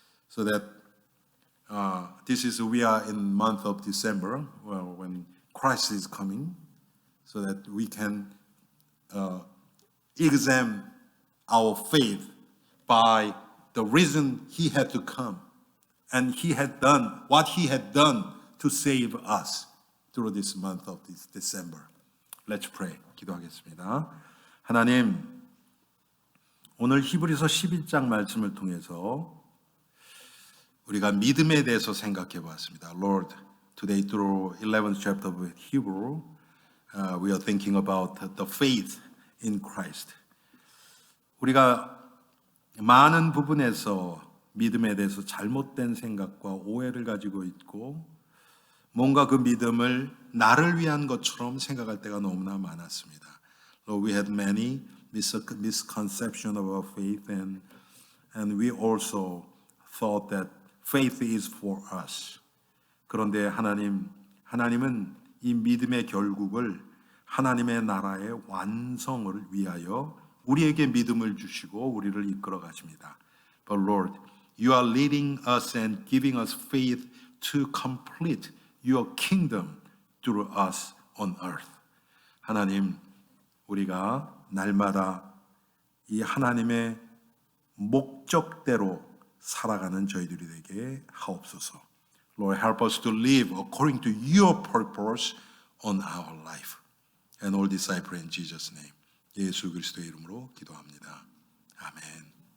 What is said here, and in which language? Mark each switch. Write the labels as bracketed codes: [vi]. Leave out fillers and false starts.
[en] So that we are in month of December, when Christ is coming, so that we can examine our faith by the reason He had to come, and He had done what He had done to save us through this month of December. Let's pray. [ko] 기도하겠습니다. 하나님, 오늘 히브리서 11장 말씀을 통해서 우리가 믿음에 대해서 생각해 보았습니다. [en] Lord, today through 11th chapter of Hebrew, we are thinking about the faith in Christ. [ko] 우리가 많은 부분에서 믿음에 대해서 잘못된 생각과 오해를 가지고 있고, 뭔가 그 믿음을 나를 위한 것처럼 생각할 때가 너무나 많았습니다. [en] Lord, we had many misconception of our faith, and we also thought that faith is for us. [ko] 그런데 하나님은 이 믿음의 결국을 하나님의 나라의 완성을 위하여 우리에게 믿음을 주시고 우리를 이끌어 가십니다. [en] But Lord, you are leading us and giving us faith to complete your kingdom through us on earth. [ko] 하나님, 우리가 날마다 이 하나님의 목적대로 살아가는 저희들이 되게 하옵소서. [en] Lord, help us to live according to your purpose on our life. And all disciples in Jesus' name. [ko] 예수 그리스도의 이름으로 기도합니다. 아멘.